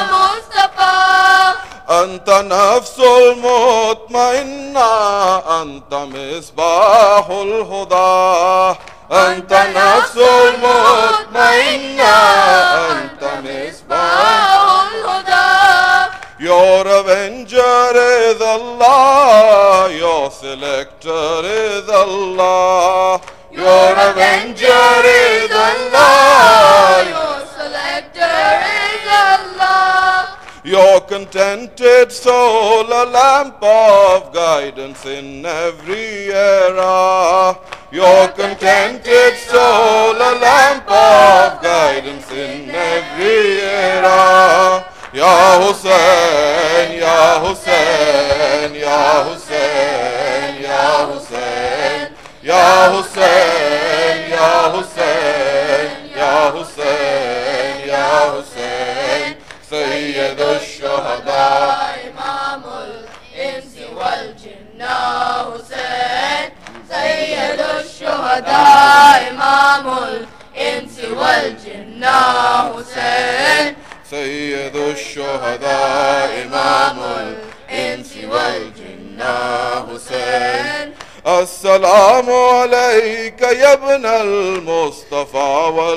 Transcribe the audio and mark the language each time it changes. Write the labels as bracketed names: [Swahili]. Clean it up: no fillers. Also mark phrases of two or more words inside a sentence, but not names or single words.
[Arabic] مصطفى أنت نفس المطمئنة أنت مصباح الهدى أنت نفس المطمئنة أنت مصباح الهدى [English] Your avenger is Allah, your selector is Allah. Your avenger is Allah, your selector is Allah. your contented soul, a lamp of guidance in every era. Your contented soul, a lamp of guidance in every era. [Arabic] يا حسين يا حسين يا حسين يا حسين يا حسين يا حسين يا حسين يا حسين سيد الشهداء, إمام الإنس والجن حسين سيد الشهداء إمام الإنس والجن حسين سيد الشهداء إمام الإنس والجن حسين السلام عليك يا ابن المصطفى